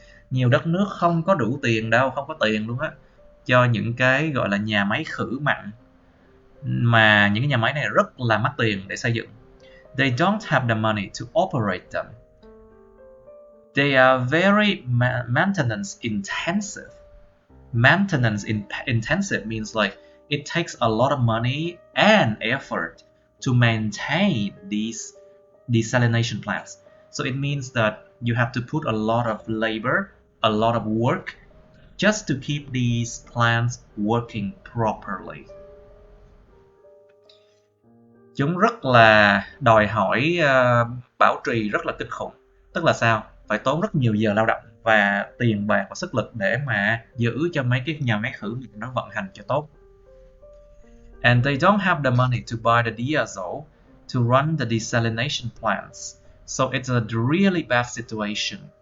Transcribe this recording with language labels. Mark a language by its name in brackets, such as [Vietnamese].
[Vietnamese] Nhiều đất nước không có đủ tiền đâu, không có tiền luôn á, cho những cái gọi là nhà máy khử mặn, mà những cái nhà máy này rất là mắc tiền để xây dựng. [English] They don't have the money to operate them. They are very maintenance intensive. Maintenance intensive means like it takes a lot of money and effort to maintain these desalination plants. So it means that you have to put a lot of labor, a lot of work just to keep these plants working properly. [Vietnamese] Chúng rất là đòi hỏi bảo trì rất là kinh khủng. Tức là sao? Phải tốn rất nhiều giờ lao động và tiền bạc và sức lực để mà giữ cho mấy cái nhà máy khử nó vận hành cho tốt. [English] And they don't have the money to buy the diesel to run the desalination plants. So it's a really bad situation.